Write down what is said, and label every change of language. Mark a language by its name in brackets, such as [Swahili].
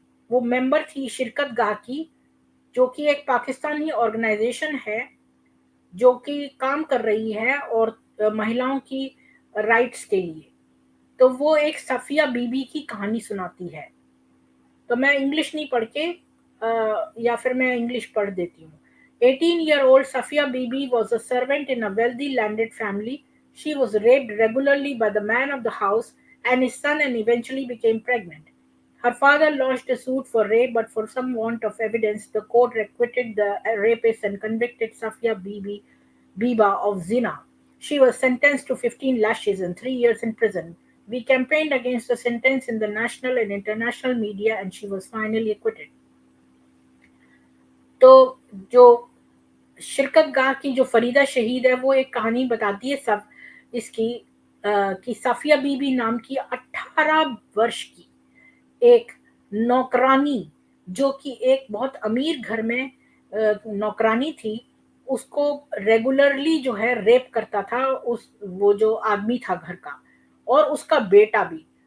[Hindi] वो मेंबर थी शिरकत गाह की, जो कि एक पाकिस्तानी ऑर्गेनाइजेशन है जो कि काम कर रही है और महिलाओं की राइट्स के लिए। तो वो एक सफिया बीबी की कहानी सुनाती है। तो मैं इंग्लिश नहीं पढ़ के या फिर मैं इंग्लिश पढ़ देती हूँ। [English] 18-year-old Safia Bibi was a servant in a wealthy landed family. She was raped regularly by the man of the house and his son, and eventually became pregnant. Her father lodged a suit for rape, but for some want of evidence, the court acquitted the rapist and convicted Safia Biba of zina. She was sentenced to 15 lashes and 3 years in prison. We campaigned against the sentence in the national and international media, and she was finally acquitted. [Hindi] तो जो शिरकत गाह की जो फरीदा शहीद है वो एक कहानी बताती है सब इसकी, कि साफिया बीबी नाम की 18 वर्ष की एक नौकरानी, जो कि एक बहुत अमीर घर में नौकरानी थी, उसको रेगुलरली जो है रेप करता था उस वो जो आदमी था घर का, और उसका बेटा भी।